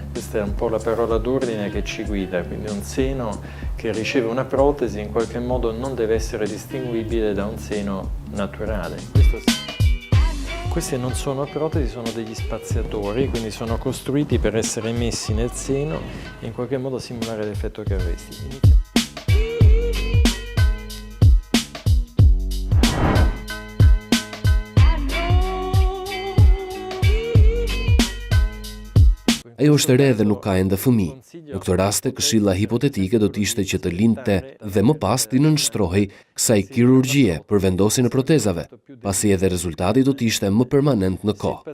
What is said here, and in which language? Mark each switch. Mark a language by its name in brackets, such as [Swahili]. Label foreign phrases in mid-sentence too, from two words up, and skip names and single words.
[Italian] Questa è un po' la parola d'ordine che ci guida, quindi un seno che riceve una protesi in qualche modo non deve essere distinguibile da un seno naturale. Questi non sono protesi, sono degli spaziatori, quindi sono costruiti per essere messi nel seno e in qualche modo simulare l'effetto che avresti. [Albanian] Ajo është e re dhe nuk ka ende fëmijë. Në këtë raste, këshilla hipotetike do të ishte që të lindte dhe më pas t'i nënshtrohej kësaj kirurgjie për vendosjen e protezave, pasi edhe rezultati do të ishte më permanent në kohë.